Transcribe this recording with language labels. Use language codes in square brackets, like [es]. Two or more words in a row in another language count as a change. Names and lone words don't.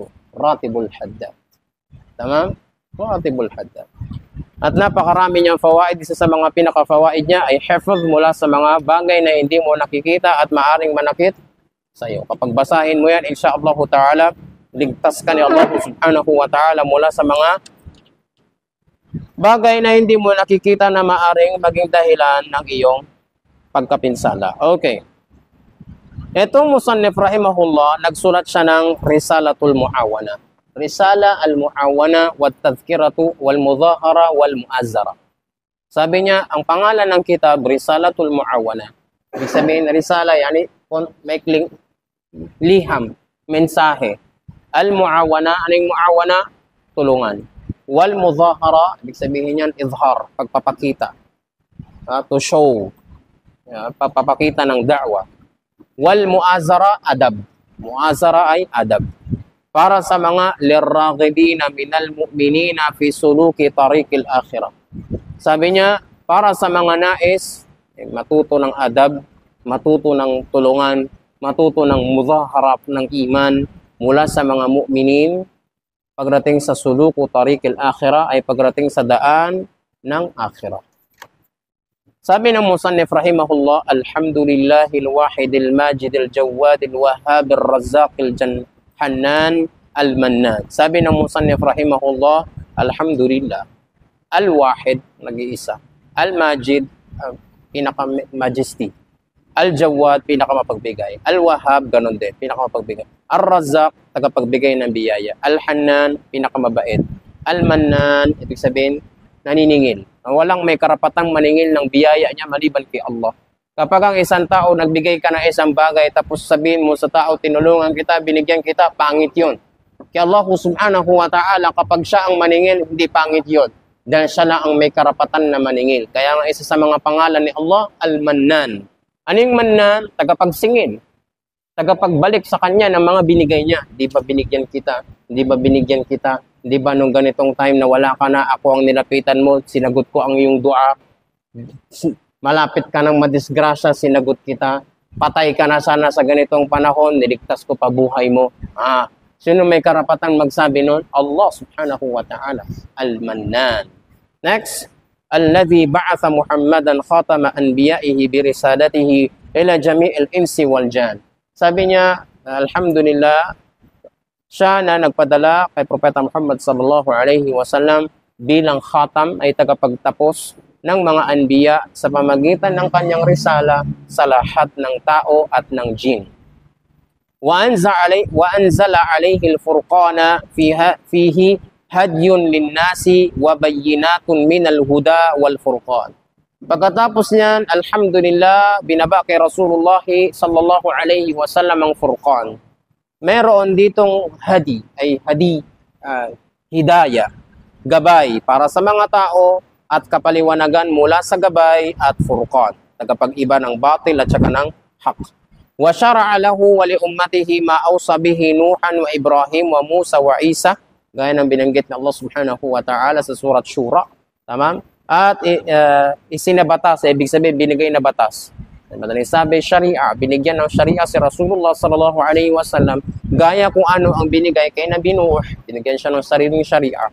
[tl] Ratibul Haddad. Tama? Ratibul Haddad. At napakarami niyang fawaid. Isa sa mga pinaka-fawaid niya ay hifz mula sa mga bagay na hindi mo nakikita at maaring manakit sa iyo. Kapag basahin mo yan, [ar] إن شاء الله تعالى, [tl] ligtas ka ni Allah [ar] سبحانه وتعالى [tl] mula sa mga bagay na hindi mo nakikita na maaring maging dahilan ng iyong pagkapinsala. Okay. Itong [ar] مصنف رحمه الله, [tl] nagsulat siya ng Risalatul Muawana. Risala al-Muawana wat tadhkiratu wal mudhahara wal muazzara. Sabi niya, ang pangalan ng kitab, Risalatul Muawana. Ibig sabihin, risala, yani, maikling liham, mensahe. Al-Muawana, ano yung Muawana? Tulungan. [ar] والمظاهرة, [tl] ibig sabihin yan, izhar, pagpapakita. [en] To show. [tl] Pagpapakita ng da'wa. [ar] والموازرة, [tl] adab. Muazara ay adab. Para sa mga [ar] للراغبين من المؤمنين في سلوك طريق الآخرة. [tl] Sabi niya, para sa mga nais, matuto ng adab, matuto ng tulungan, matuto ng mudhaharap ng iman mula sa mga mu'minin, pagdating sa [ar] سلوك طريق الآخرة [tl] ay pagdating sa daan ng akhirah. Sabi ng [ar] مصنف رحمه الله الحمد لله الواحد الماجد الجواد الوهاب الرزاق الحنان المنان. [tl] Sabi ng [ar] مصنف رحمه الله الحمد لله الواحد, [tl] nag-iisa, al-majid, pinaka-majesty, al-jawad, pinaka-mapagbigay, al-wahab, ganun din, pinaka-mapagbigay, al-razzaq, tagapagbigay ng biyaya, al-hannan, pinaka-mabait, al-mannan, ibig sabihin, naniningil, Walang may karapatang maningil ng biyaya niya maliban kay Allah. Kapag ang isang tao nagbigay ka ng isang bagay tapos sabihin mo sa tao, tinulungan kita, binigyan kita, pangit yun. [ar] Kaya الله سبحانه وتعالى, [tl] kapag siya ang maningil, hindi pangit yun. Dahil siya lang ang may karapatan na maningil. Kaya nga isa sa mga pangalan ni Allah, Al-Mannan. Ano yung Mannan? Tagapagsingil. Tagapagbalik sa kanya ng mga binigay niya. Di ba binigyan kita? Di ba binigyan kita? Di ba nung ganitong time na wala ka na, ako ang nilapitan mo, sinagot ko ang iyong dua. Malapit ka ng madisgrasya, sinagot kita. Patay ka na sana sa ganitong panahon, niligtas ko pa buhay mo. Sino may karapatan magsabi nun? [ar] الله سبحانه وتعالى. [tl] Al-Mannan. [ar] Next, الذي بعث محمدا خاتم أنبيائه برسالته إلى جميع الإنس والجان. [tl] Sabi niya, alhamdulillah, siya na nagpadala kay Propeta Muhammad [ar] صلى الله عليه وسلم [tl] bilang khatam ay tagapagtapos ng mga anbiya sa pamagitan ng kanyang risala sa lahat ng tao at ng jin. [ar] وأنزل عليه الفرقان فيه هدى للناس وبينات من الهدى والفرقان. [tl] Pagkatapos niyan, alhamdulillah, binaba kay Rasulullah [ar] صلى الله عليه وسلم [tl] ang furqan. Meron ditong hadi, ay hidayah, gabay para sa mga tao at kapaliwanagan mula sa gabay at furqan, tagapag-iba ng batil at saka ng haq. [ar] وشرع له ولأمته ما وصى به نوحا وإبراهيم وموسى وعيسى, [tl] gaya ng binanggit ng [ar] الله سبحانه وتعالى [tl] sa surat Shura. Tamam? At isinabatas, ibig sabihin binigay na batas. Madaling sabi, sharia, binigyan ng sharia si Rasulullah [ar] صلى الله عليه وسلم, [tl] gaya kung ano ang binigay kay Nabi Nuh, binigyan siya ng sariling sharia.